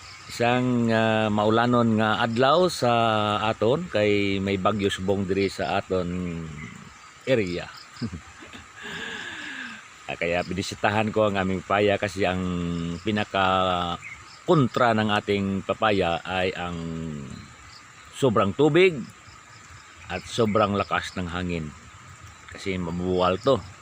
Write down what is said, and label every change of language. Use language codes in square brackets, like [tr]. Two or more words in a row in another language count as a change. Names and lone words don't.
[hil] Isang maulanon nga adlaw sa aton kay may bagyo subong diri sa aton area. [tl] Kaya binisitahan ko ang aming papaya kasi ang pinaka kontra ng ating papaya ay ang sobrang tubig at sobrang lakas ng hangin. [hil] Kasi mabuwal to.